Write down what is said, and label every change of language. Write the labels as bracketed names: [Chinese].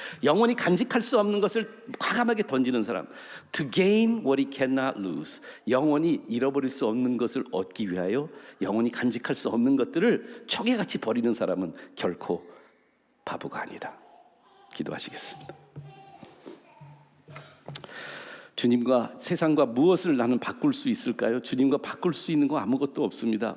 [Korean] 영원히 간직할 수 없는 것을 과감하게 던지는 사람. [English] To gain what he cannot lose. [Korean] 영원히 잃어버릴 수 없는 것을 얻기 위하여 영원히 간직할 수 없는 것들을 초계같이 버리는 사람은 결코 바보가 아니다. 기도하시겠습니다. 주님과 세상과 무엇을 나는 바꿀 수 있을까요? 주님과 바꿀 수 있는 거 아무것도 없습니다.